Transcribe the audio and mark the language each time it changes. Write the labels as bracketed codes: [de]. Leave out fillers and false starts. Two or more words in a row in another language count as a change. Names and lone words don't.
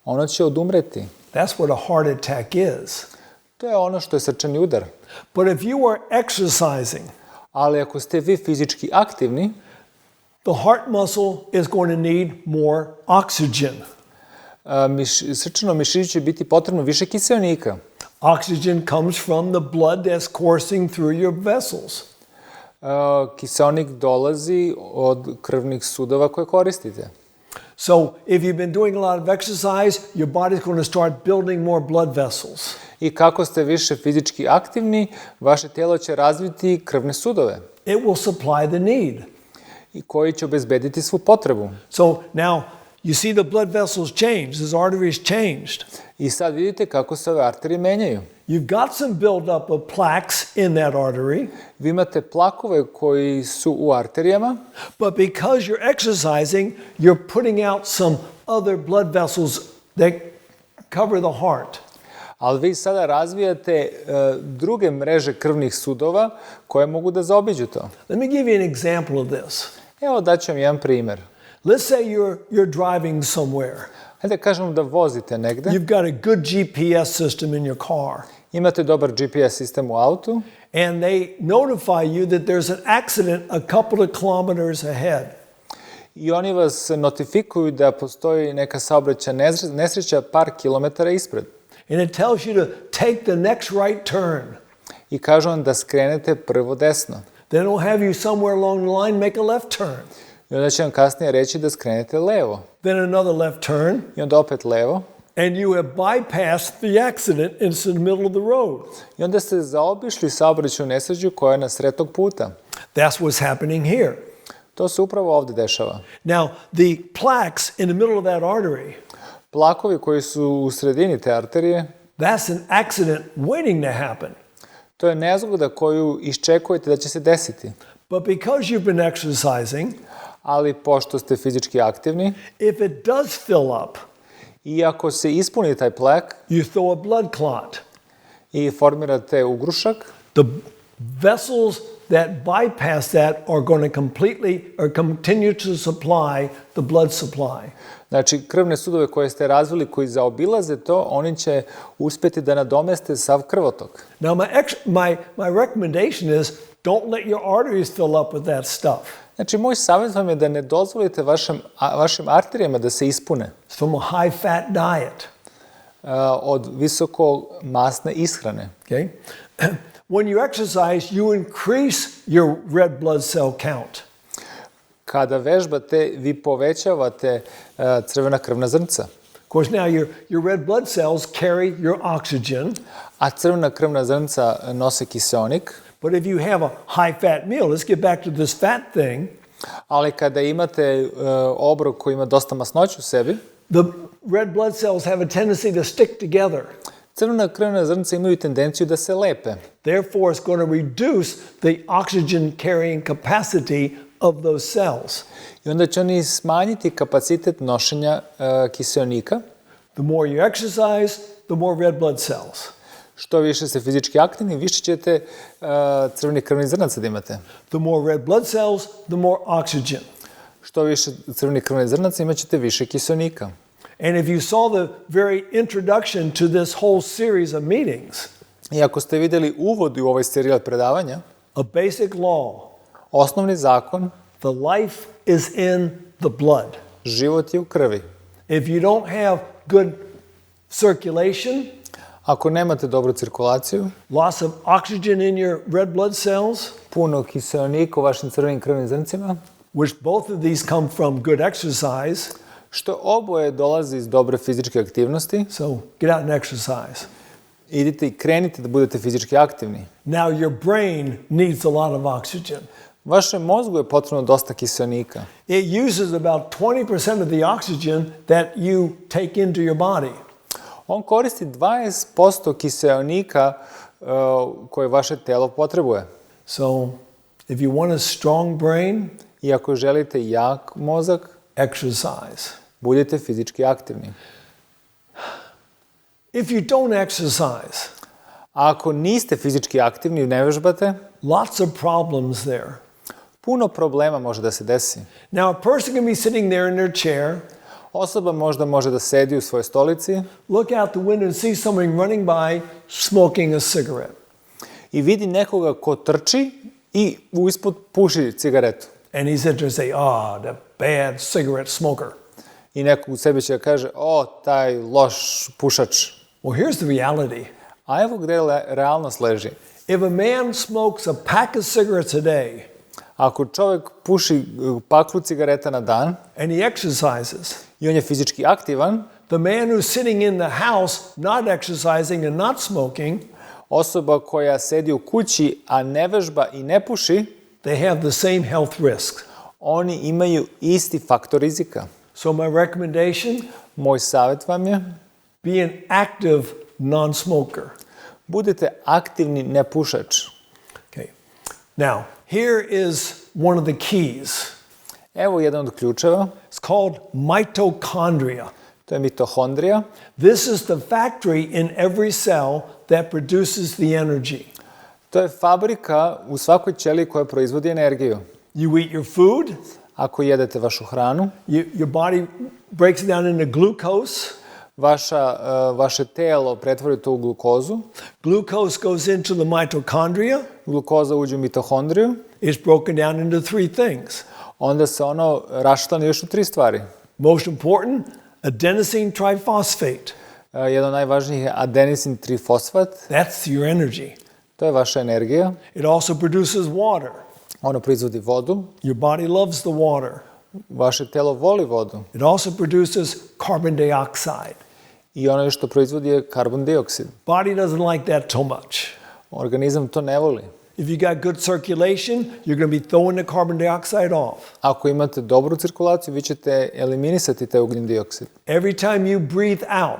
[sr] Ono će odumreti. [en] That's what a heart attack is. [sr] To je ono što je srčani udar. [en] But if you are exercising, [sr] Ali ako ste vi fizički aktivni, [en] the heart muscle is going to need more oxygen. [sr] Srčanom mišiću će biti potrebno više kiseonika. [en] Oxygen comes from the blood that's coursing through your vessels. [sr] Kiseonik dolazi od krvnih sudova koje koristite. [en] So if you've been doing a lot of exercise, your body's going to start building more blood vessels. [sr] I kako ste više fizički aktivni, vaše tijelo će razviti krvne sudove. [en] It will supply the need. [sr] I koji će obezbediti svu potrebu. [en] So now you see the blood vessels change, these arteries changed. [sr] I sad vidite kako se ove arterije menjaju. [en] You've got some buildup of plaques in that artery. [sr] Vi imate plakove koji su u arterijama, [en] But because you're exercising, you're putting out some other blood vessels that cover the heart. [sr] ali vi sada razvijate druge mreže krvnih sudova koje mogu da zaobiđu to. [en] Let me give you an example of this. [sr] Evo daću vam jedan primer. [en] Let's say you're driving somewhere. [sr] Hajde kažemo da vozite negde. [en] You've got a good GPS system in your car. [sr] Imate dobar GPS sistem u autu. [en] And they notify you that there's an accident a couple of kilometers ahead. [sr] I oni vas notifikuju da postoji neka saobraćajna nesreća par kilometara ispred. [en] And it tells you to take the next right turn. [sr] I kažu vam da skrenete prvo desno. [en] Then it'll have you somewhere along the line make a left turn. [sr] I onda će vam kasnije reći da skrenete levo. [en] Then another left turn. [sr] I onda opet levo. [en] And you have bypassed the accident and it's in the middle of the road. [sr] I onda ste zaobišli saobraćajnu nesreću koja je na sred tog puta. [en] That's what's happening here. [sr] To se upravo ovde dešava. [en] Now, the plaques in the middle of that artery, [sr] Plakovi koji su u sredini te arterije, [en] that's an accident waiting to happen. [sr] to je nezgoda koju iščekujete da će se desiti. [en] But because you've been exercising, [sr] Ali pošto ste fizički aktivni, [en] if it does fill up, [sr] i ako se ispuni taj plak [en] you throw a blood clot. [sr] i formirate ugrušak, [en] The vessels that bypass that are going to continue to supply the blood supply. [sr] znači krvne sudove koje ste razvili, koji zaobilaze to, oni će uspjeti da nadomeste sav krvotok. [en] Now, my recommendation is don't let your arteries fill up with that stuff. [sr] Znači, moj savjet vam je da ne dozvolite vašim arterijama da se ispune [en] It's from a high-fat diet. [sr] od visoko masne ishrane. [en] Okay? When you exercise, you increase your red blood cell count. [sr] Kada vežbate, vi povećavate crvena krvna zrnca. [en] Of course, now your red blood cells carry your oxygen. [sr] A crvena krvna zrnca nose kiseonik. [en] But if you have a high-fat meal, let's get back to this fat thing. [sr] Ali kada imate obrok koji ima dosta masnoće u sebi, [en] The red blood cells have a tendency to stick together. [sr] crvena krvna zrnca imaju tendenciju da se lepe. [en] Therefore, it's going to reduce the oxygen carrying capacity of those cells. [sr] I onda će oni smanjiti kapacitet nošenja kiseonika. [en] The more you exercise, the more red blood cells. [sr] Što više ste fizički aktivni, više ćete crvenih krvnih zrnaca da imate. [en] The more red blood cells, the more oxygen. [sr] Što više crvenih krvnih zrnaca, imat ćete više kiseonika. [en] And if you saw the very introduction to this whole series of meetings, [sr] I ako ste videli uvod u ovaj serijal predavanja, [en] a basic law, [sr] osnovni zakon, [en] the life is in the blood. [sr] život je u krvi. [en] If you don't have good circulation, [sr] Ako nemate dobru cirkulaciju, [en] loss of oxygen in your red blood cells, [sr] puno kiseonika u vašim crvenim krvnim zrncima, [en] which both of these come from good exercise, [sr] što oboje dolazi iz dobre fizičke aktivnosti, [en] so get out and exercise. [sr] idite i krenite da budete fizički aktivni. [en] Now your brain needs a lot of oxygen. [sr] Vašem mozgu je potrebno dosta kiseonika. [en] It uses about 20% of the oxygen that you take into your body. [sr] On koristi 20% kiseonika koje vaše telo potrebuje. [en] So if you want a strong brain, [sr] I ako želite jak mozak, [en] exercise. [sr] budite fizički aktivni. [en] If you don't exercise, [sr] A ako niste fizički aktivni i ne vežbate, [en] lots of problems there. [sr] puno problema može da se desi. [en] Now a person can be sitting there in their chair, [sr] Osoba možda može da sedi u svojoj stolici [en] look out the window and see somebody running by smoking a cigarette. [sr] i vidi nekoga ko trči i ispod puši cigaretu. [en] And he's there to say, the bad cigarette smoker. [sr] I neko u sebi će da kaže, taj loš pušač. [en] Well, here's the reality. [sr] A evo gde realnost leži. [en] If a man smokes a pack of cigarettes a day, [sr] Ako čovjek puši paklu cigareta na dan [en] and he exercises, [sr] i on je fizički aktivan, [en] the man who's sitting in the house not exercising and not smoking, [sr] osoba koja sedi u kući, a ne vežba i ne puši, [en] they have the same health risk. [sr] oni imaju isti faktor rizika. [en] So my recommendation, [sr] Moj savjet vam je, [en] be an active non-smoker. [sr] budite aktivni nepušač. [en] Okay. Now, here is one of the keys. [sr] Evo jedan od ključeva, [en] It's called mitochondria. [sr] to je mitohondrija. [en] This is the factory in every cell that produces the energy. [sr] To je fabrika u svakoj ćeliji koja proizvodi energiju. [en] You eat your food, [sr] Ako jedete vašu hranu, [en] your body breaks it down into glucose. [sr] vaše telo pretvori to u glukozu, [en] Glucose goes into the mitochondria. [sr] glukoza uđe u mitohondriju, [en] It's broken down into three things. [sr] onda se ono raščlani još u 3 stvari. [en] Most important, adenosine triphosphate. [sr] Jedan od najvažnijih je adenisin trifosfat, [en] That's your energy. [sr] to je vaša energija. [en] It also produces water. [sr] Ono proizvodi vodu, [en] Your body loves the water. [sr] vaše telo voli vodu [en] It also produces carbon dioxide. [sr] i ono što proizvodi je karbon dioksid. [en] Body doesn't like that too much. [sr] Organizam to ne voli. [en] If you got good circulation, you're going to be throwing the carbon dioxide off. [sr] Ako imate dobru cirkulaciju, vi ćete eliminisati taj ugljen dioksid. [en] Every time you breathe out,